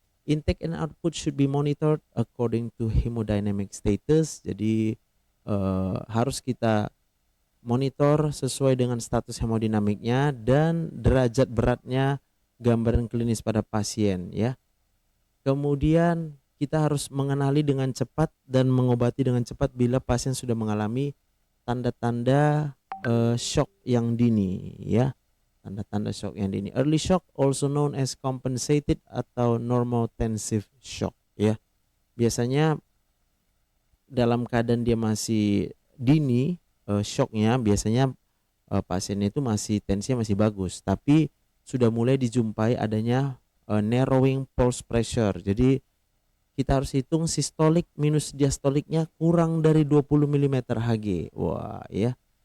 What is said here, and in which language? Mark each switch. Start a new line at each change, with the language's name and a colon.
English: Intake and output should be monitored according to hemodynamic status.
Indonesian: Jadi harus kita monitor sesuai dengan status hemodinamiknya dan derajat beratnya gambaran klinis pada pasien ya. Kemudian kita harus mengenali dengan cepat dan mengobati dengan cepat bila pasien sudah mengalami tanda-tanda shock yang dini ya. Tanda-tanda shock yang dini.
English: Early shock also known as compensated
Indonesian: atau
English: normotensive shock ya.
Indonesian: Biasanya dalam keadaan dia masih dini shocknya biasanya pasiennya itu masih tensinya masih bagus, tapi sudah mulai dijumpai adanya
English: narrowing pulse pressure.
Indonesian: Jadi kita harus hitung sistolik minus diastoliknya kurang dari 20 mm Hg. Wah ya.